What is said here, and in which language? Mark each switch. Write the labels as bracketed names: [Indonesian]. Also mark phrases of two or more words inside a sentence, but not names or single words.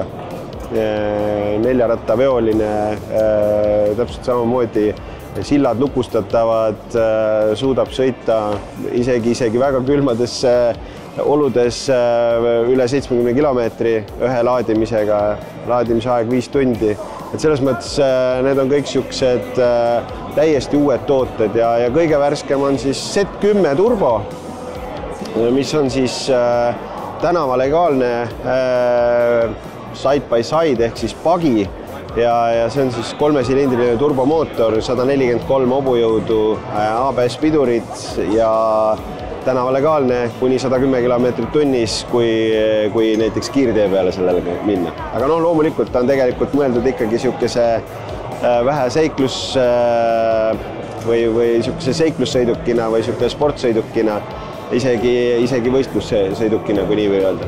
[Estonian] Neljarattaveoline, täpselt samamoodi sillad lukustatavad, suudab sõita isegi väga külmades oludes üle 70 kilomeetri ühe laadimisega, laadimisaeg 5 tundi. Et selles mõttes need on kõik siuksed täiesti uued tooted ja kõige värskem on siis Z10 Turbo, mis on siis tänavalegaalne [English] side by side [Estonian] ehk siis pagi ja see on siis kolmesilindriline turbomootor, 143 hobujõudu, ABS pidurid ja tänavalegaalne kuni 110 kilomeetrit tunnis, kui näiteks kiirtee peale sellele minna. Aga loomulikult ta on tegelikult mõeldud ikkagi siukese vähe seiklus või siukese seiklussõidukina või siukese sportsõidukina, isegi võistlussõidukina, kui nii või öelda.